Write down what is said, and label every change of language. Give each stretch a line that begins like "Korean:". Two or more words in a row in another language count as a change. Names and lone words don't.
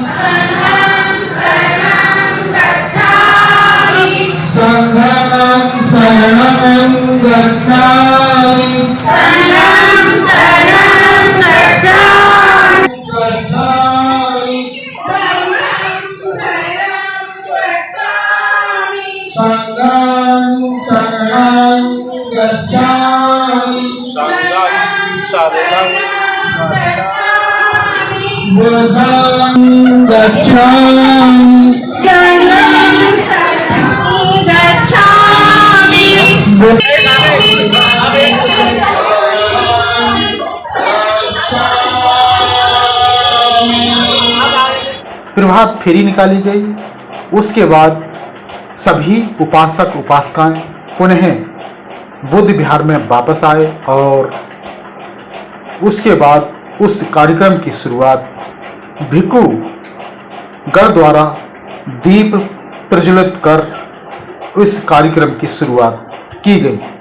Pali: संघं शरणं गच्छामि संघं शरणं गच्छामि संघं शरणं बुद्धं गच्छामि
Hindi: प्रभात फेरी निकाली गई। उसके बाद सभी उपासक उपासिकाएं पुनः बुद्ध विहार में वापस आए और उसके बाद उस कार्यक्रम की शुरुआत भिक्षु गण द्वारा दीप प्रज्वलित कर इस कार्यक्रम की शुरुआत की गई।